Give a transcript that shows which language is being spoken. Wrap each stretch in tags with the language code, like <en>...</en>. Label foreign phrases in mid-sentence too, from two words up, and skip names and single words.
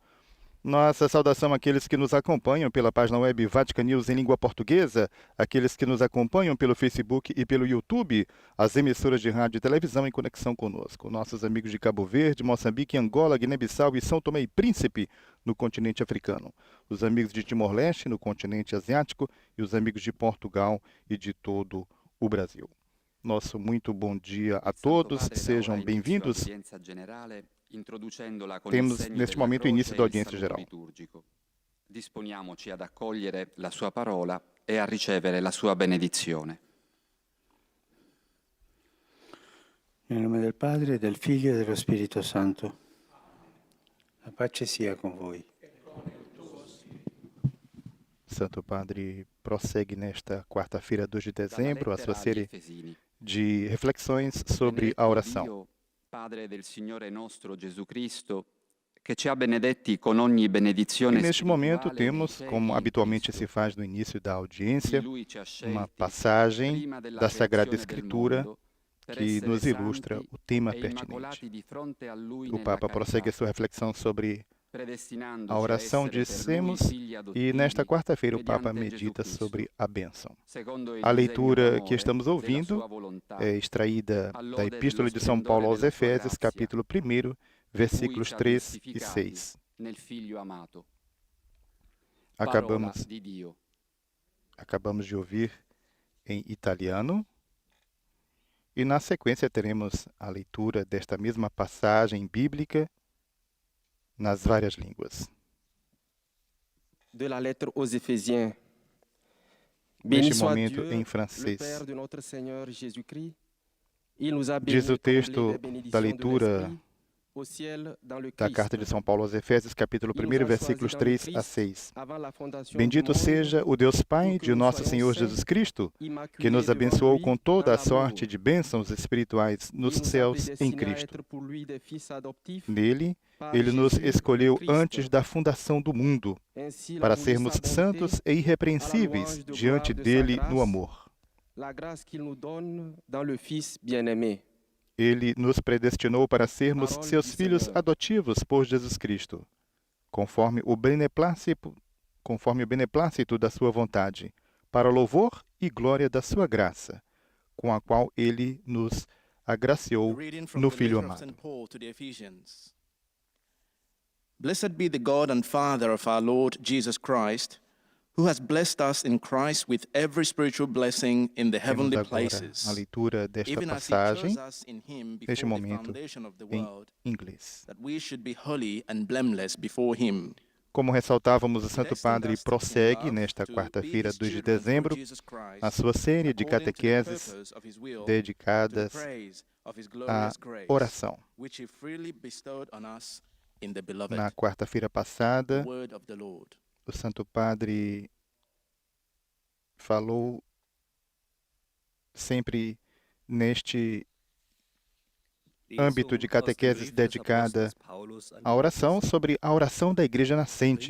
<pt>Nossa saudação àqueles que nos acompanham pela página web Vatican News em língua portuguesa, aqueles que nos acompanham pelo Facebook e pelo YouTube, as emissoras de rádio e televisão em conexão conosco, nossos amigos de Cabo Verde, Moçambique, Angola, Guiné-Bissau e São Tomé e Príncipe, no continente africano, os amigos de Timor-Leste, no continente asiático, e os amigos de Portugal e de todo o Brasil. Nosso muito bom dia a todos, sejam bem-vindos. Temos neste momento o início da audiência geral.</pt> <it>Disponiamoci ad accogliere la sua parola e a ricevere la sua benedizione. Nel nome del Padre, del Figlio e dello Spirito Santo. La pace sia con voi.</it> <pt>Santo Padre prossegue nesta quarta-feira, 2 de dezembro, a sua série de reflexões sobre a oração.</pt> <it>Padre del Signore nostro Gesù Cristo, che ci ha benedetti con ogni benedizione</it> <pt>E neste momento</pt> <it>spirituale</it> <pt>temos,</pt> <it>nei</it> <pt>como</pt> <it>cieli in</it> <pt>habitualmente</pt> <it>Cristo.</it> <pt>se faz no início da audiência,</pt> <it>Lui ci ha</it> <pt>uma</pt> <it>scelti</it> <pt>passagem</pt> <it>prima della</it> <pt>da Sagrada</pt> <it>creazione del</it> <pt>Escritura</pt> <it>mondo per</it> <pt>que</pt> <it>essere</it> <pt>nos ilustra</pt> <it>santi</it> <pt>o tema</pt> <it>e</it> <pt>pertinente.</pt> <it>immacolati di fronte a Lui</it> <pt>O</pt> <it>nella</it> <pt>Papa prossegue</pt> <it>carità,</it> <pt>a sua reflexão sobre</pt> <it>predestinandoci</it> <pt>a</pt> <it>a</it> <pt>oração,</pt> <it>essere per</it> <pt>dissemos,</pt> <it>Lui figli</it> <pt>e</pt> <it>adottivi</it> <pt>nesta quarta-feira o Papa</pt> <it>mediante Gesù</it> <pt>medita</pt> <it>Cristo,</it> <pt>sobre a bênção.</pt> <it>secondo il</it> <pt>A</pt> <it>disegno</it> <pt>leitura que</pt> <it>d'amore</it> <pt>estamos</pt> <it>della</it> <pt>ouvindo</pt> <it>sua volontà,</it> <pt>é extraída da</pt> <it>all'ode</it> <pt>Epístola</pt> <it>dello</it> <pt>de São Paulo aos</pt> <it>splendore della sua</it> <pt>Efésios,</pt> <it>grazia,</it> <pt>capítulo 1,</pt> <it>cui</it> <pt>versículos</pt> <it>ci ha</it> <pt>3 e</pt> <it>giustificati</it> <pt>6.</pt> <it>nel Figlio amato. Parola</it> <pt>Acabamos</pt> <it>di Dio.</it> <pt>de ouvir em italiano e na sequência teremos a leitura desta mesma passagem bíblica nas várias línguas.</pt> <fr>De la lettre aux Éphésiens. Béni</fr> <pt>Neste</pt> <fr>soit</fr> <pt>momento</pt> <fr>Dieu,</fr> <pt>em</pt> <fr>le</fr> <pt>francês.</pt> <fr>Père de notre Seigneur Jésus-Christ. Il nous a</fr> <pt>Diz</pt> <fr>bénis</fr> <pt>o</pt> <fr>comblés</fr> <pt>texto</pt> <fr>des</fr> <pt>da</pt> <fr>bénédictions de</fr> <pt>leitura</pt> <fr>l'Esprit au ciel dans le</fr> <pt>da</pt> <fr>Christ.</fr> <pt>carta de São Paulo aos Efésios, capítulo</pt> <fr>Il</fr> <pt>1,</pt> <fr>nous a</fr> <pt>versículos</pt> <fr>choisis dans le</fr> <pt>3 a</pt> <fr>Christ</fr> <pt>6.</pt> <fr>avant la fondation du</fr> <pt>Bendito</pt> <fr>monde,</fr> <pt>seja o Deus Pai</pt> <fr>pour que</fr> <pt>de</pt> <fr>nous</fr> <pt>nosso</pt> <fr>soyons</fr> <pt>Senhor</pt> <fr>saints,</fr> <pt>Jesus Cristo, que</pt> <fr>immaculés</fr> <pt>nos</pt> <fr>devant</fr> <pt>abençoou</pt> <fr>lui</fr> <pt>com</pt> <fr>dans</fr> <pt>toda a</pt> <fr>l'amour.</fr> <pt>sorte de bênçãos espirituais nos</pt> <fr>Il nous a</fr> <pt>céus em</pt> <fr>prédestinés à</fr> <pt>Cristo.</pt> <fr>être pour lui des fils adoptifs</fr> <pt>Nele,</pt> <fr>par</fr> <pt>Ele nos</pt> <fr>Jésus le</fr> <pt>escolheu</pt> <fr>Christ.</fr> <pt>antes da fundação do mundo,</pt> <fr>Ainsi,</fr> <pt>para</pt> <fr>la</fr> <pt>sermos</pt> <fr>bonté,</fr> <pt>santos e irrepreensíveis diante dele no amor.</pt> <fr>la grâce qu'il nous donne dans le Fils bien-aimé.</fr> <pt>Ele nos predestinou para sermos</pt> <fr>Parole</fr> <pt>seus do filhos Senhor. adotivos por Jesus Cristo, conforme o beneplácito da sua vontade, para louvor e glória da sua graça, com a qual ele nos agraciou</pt> <en>Reading from</en> <pt>no</pt> <en>the</en> <pt>Filho</pt> <en>letter of</en> <pt>amado.</pt> <en>St. Paul to the Ephesians. Blessed be the God and Father of our Lord Jesus Christ, who has blessed us in Christ with every spiritual blessing in the</en> <pt>Temos</pt> <en>heavenly</en> <pt>agora</pt> <en>places,</en> <pt>a leitura desta</pt> <en>even as he</en> <pt>passagem</pt> <en>chose us in him</en> <pt>neste</pt> <en>before the</en> <pt>momento</pt> <en>foundation of the</en> <pt>em</pt> <en>world,</en> <pt>inglês.</pt> <en>that we should be holy and blameless before him.</en> <pt>Como ressaltávamos, o Santo Padre prossegue nesta quarta-feira, 2 de dezembro, a sua série de catequeses dedicadas à oração. Na quarta-feira passada, o Santo Padre falou sempre neste âmbito de catequeses dedicada à oração sobre a oração da Igreja Nascente.</pt>